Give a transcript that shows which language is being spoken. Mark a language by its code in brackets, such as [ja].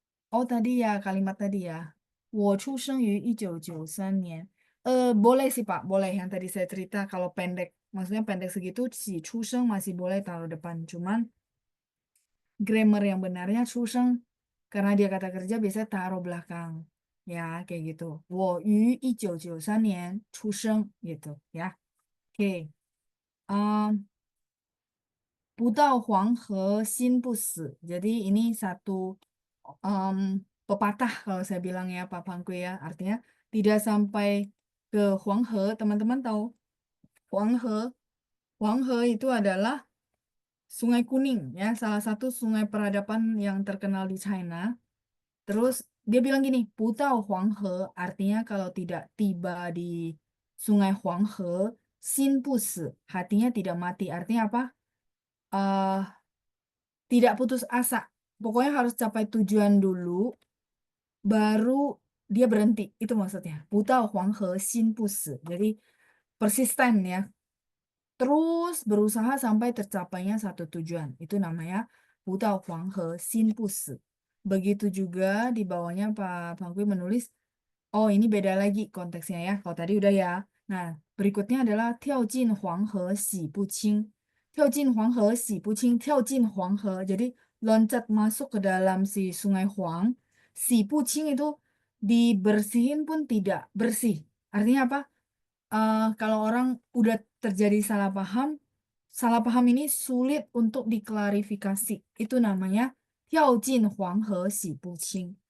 [id] Oh tadi ya kalimat tadi ya. [zh] 我出生于1993年. [id] Boleh sih Pak, boleh yang tadi saya cerita kalau pendek, maksudnya pendek segitu si chuseng masih boleh taruh depan. Cuman grammar yang benarnya chuseng karena dia kata kerja biasanya taruh belakang. Ya, kayak gitu. [zh] 我于1993年出生 gitu ya. Oke. Um, 不到黄河心不死. [id] Jadi ini satu em, pepatah kalau saya bilang ya Pak Pangku ya. Artinya tidak sampai ke Huanghe. Teman-teman tahu Huanghe. Huanghe itu adalah Sungai Kuning ya. Salah satu sungai peradaban yang terkenal di China. Terus dia bilang gini, [zh] 不到黄河 [id] artinya kalau tidak tiba di Sungai Huanghe, [zh] 心不死, [id] hatinya tidak mati. Artinya apa? tidak putus asa. Pokoknya harus capai tujuan dulu, baru dia berhenti. Itu maksudnya. [zh] 不到黄河心不死. [id] Jadi persisten ya. Terus berusaha sampai tercapainya satu tujuan. Itu namanya [zh] 不到黄河心不死. [id] Begitu juga di bawahnya Pak Bangkui menulis, oh ini beda lagi konteksnya ya. Kalau tadi udah ya. Nah, berikutnya adalah [zh] 跳进黄河洗不清. 跳进黄河洗不清. 跳进黄河. [id] Jadi loncat masuk ke dalam si Sungai Huang. [zh] 洗不清 [id] itu dibersihin pun tidak bersih. Artinya apa? Kalau orang udah terjadi salah paham ini sulit untuk diklarifikasi. Itu namanya [zh] 跳进黄河洗不清.